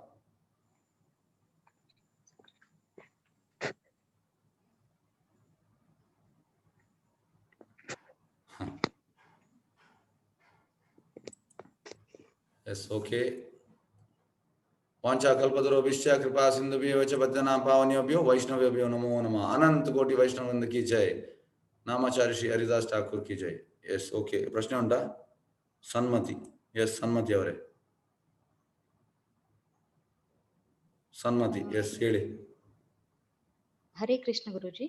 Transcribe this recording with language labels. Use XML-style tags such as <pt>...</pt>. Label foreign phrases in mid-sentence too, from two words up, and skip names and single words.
<en>Yes. OK.</en> <sa>ವಾಂಛಾ ಕಲ್ಪತರುಭ್ಯಶ್ಚ ಕೃಪಾ ಸಿಂಧುಭ್ಯೋ ಚ ಪದ್ಮನಾಭ ಪಾವನೇಭ್ಯೋ ವೈಷ್ಣವೇಭ್ಯೋ ನಮೋ ನಮಃ.</sa> <hi>अनंत कोटि वैष्णववृंद की जय. नामाचार्य श्री हरिदास ठाकुर की जय.</hi> <en>Yes. OK.</en> <kn>ಪ್ರಶ್ನೆ ಉಂಟಾ? ಸನ್ಮತಿ. ಎಸ್. ಸನ್ಮತಿ ಅವರೇ. ಸನ್ಮತಿ. ಎಸ್ ಹೇಳಿ. ಹರೇ ಕೃಷ್ಣ ಗುರುಜಿ.</kn>